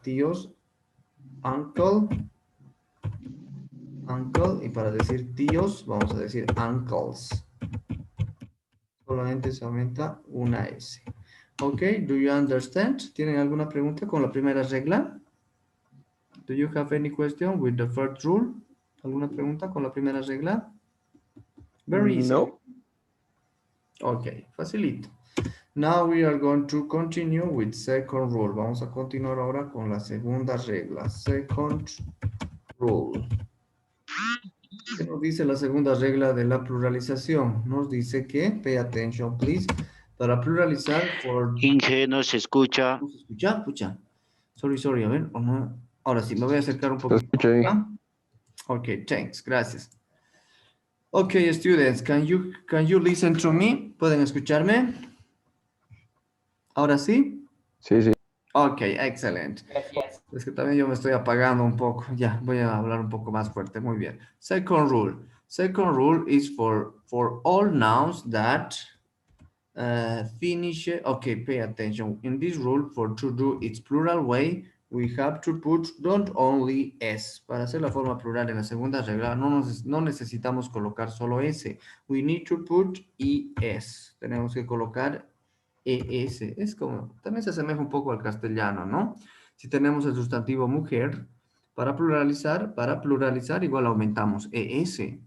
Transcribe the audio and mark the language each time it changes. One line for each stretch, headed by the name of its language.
Spanish: Tíos, uncle. Uncle, y para decir tíos, vamos a decir uncles. Solamente se aumenta una S. Ok,
English: do you understand?
Spanish: ¿Tienen alguna pregunta con la primera regla?
English: Do you have any question with the first rule?
Spanish: ¿Alguna pregunta con la primera regla?
English: Very easy.
Spanish: No. Ok, facilito.
English: Now we are going to continue with second rule.
Spanish: Vamos a continuar ahora con la segunda regla.
English: Second rule.
Spanish: ¿Qué nos dice la segunda regla de la pluralización? Nos dice que,
English: pay attention please,
Spanish: para pluralizar for... Inge, no se escucha. ¿No se escucha? Pucha. Sorry, a ver. ¿o no? Ahora sí, me voy a acercar un poquito. escucha ahí.
English: ¿Ah? Ok, thanks, gracias. Ok, students, can you listen to me?
Spanish: ¿Pueden escucharme? ¿Ahora sí? Sí, sí. Ok, excelente. Gracias. Es que también yo me estoy apagando un poco. Ya, voy a hablar un poco más fuerte. Muy bien.
English: Second rule. Second rule is for all nouns that finish. Okay, pay attention. In this rule, for to do its plural way, we have to put don't only s.
Spanish: Para hacer la forma plural en la segunda regla, no necesitamos colocar solo s.
English: We need to put es.
Spanish: Tenemos que colocar es. Es como, también se asemeja un poco al castellano, ¿no? Si tenemos el sustantivo mujer, para pluralizar igual aumentamos es.